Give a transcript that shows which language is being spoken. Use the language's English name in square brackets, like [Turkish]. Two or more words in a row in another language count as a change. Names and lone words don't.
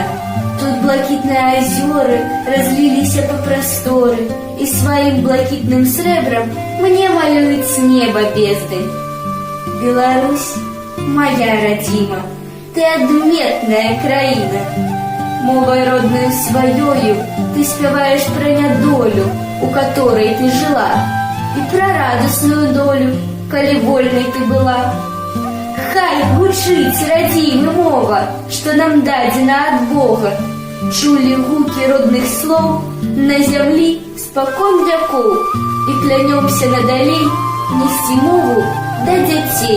[Belarusian] Тут блакітныя азёры разліліся па прасторы, і сваім блакітным срэбрам мне малююць неба бездань. Беларусь моя родима. Ты адметная краіна. Мовай роднаю сваёю ты спяваеш пра нядолю, [Russian] у которой ты жила, [Belarusian] і пра радасную долю, калі вольнай ты была. Хай гучыць радзімы мова, што нам дадзена ад Бога. Чулі гукі родных слоў на зямлі спакон вякоў, і клянёмся надалей несці мову да дзяцей.